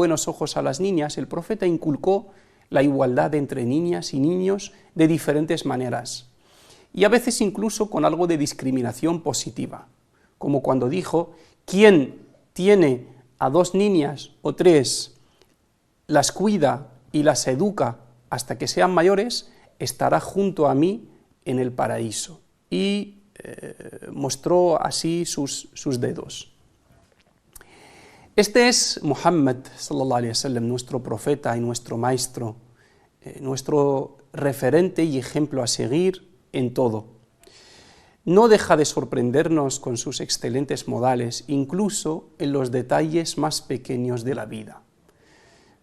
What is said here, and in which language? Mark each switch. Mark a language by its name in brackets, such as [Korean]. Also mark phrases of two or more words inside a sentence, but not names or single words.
[Spanish] buenos ojos a las niñas, el profeta inculcó la igualdad entre niñas y niños de diferentes maneras, y a veces incluso con algo de discriminación positiva, como cuando dijo: quien tiene a 2 niñas o 3, las cuida y las educa hasta que sean mayores, estará junto a mí en el paraíso. Y mostró así sus dedos. Este es Muhammad [Arabic] صلى الله عليه وسلم, [Spanish] nuestro profeta y nuestro maestro, nuestro referente y ejemplo a seguir en todo. No deja de sorprendernos con sus excelentes modales, incluso en los detalles más pequeños de la vida.